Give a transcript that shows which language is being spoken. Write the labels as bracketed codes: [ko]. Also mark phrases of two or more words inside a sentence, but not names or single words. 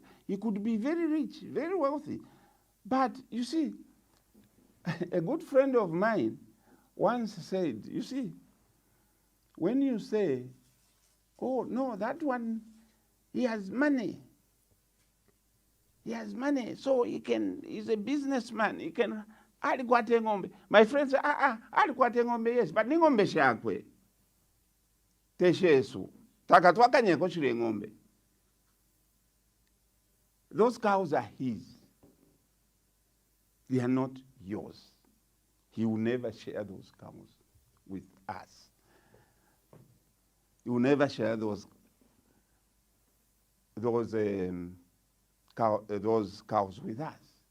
[en] He could be very rich, very wealthy. But you see, a good friend of mine once said, you see, when you say, oh, no, that one, he has money. He has money, so he's a businessman. He can, my friend said, yes, but [bem] ningombe shakwe. Teshesu. Takatwaka nyeko shire ngombe. [en] Those cows are his. They are not yours. He will never share those cows with us. He will never share those cows with us.